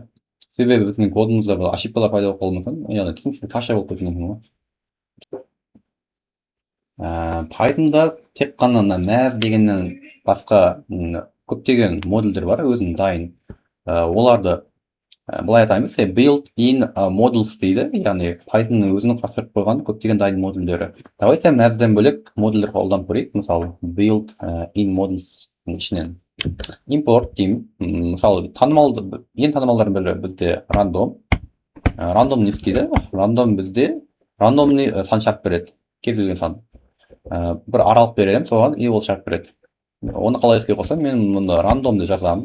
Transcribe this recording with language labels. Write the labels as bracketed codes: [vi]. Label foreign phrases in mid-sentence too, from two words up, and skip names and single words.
[kk] Себебі біздің кодымызда бұл ошибкалар пайда болып қалуы мүмкін, яғни түсініксіз каша болып кетуі мүмкін. Pythonда тек қана math дегеннен басқа көптеген модульдер бар, өзінің дайын. Оларды былай атаймыз, [en] built-in models [kk] дейді, яғни Pythonның өзінің құрастырып қойған көптеген дайын модульдері. Давайте math'ден бөлек модульдер қолданып көрейік, мысалы [en] built-in models [kk] ішінен. Import деймін, мысалы ең танымалдардың бірі бізде random. Random не істейді? Random бізде рандомный сан шарт береді, кез келген сан. Бір аралық беремін, соған и ол шарт береді. Оны қалай іске қосам, мен мұны рандомды жазамын.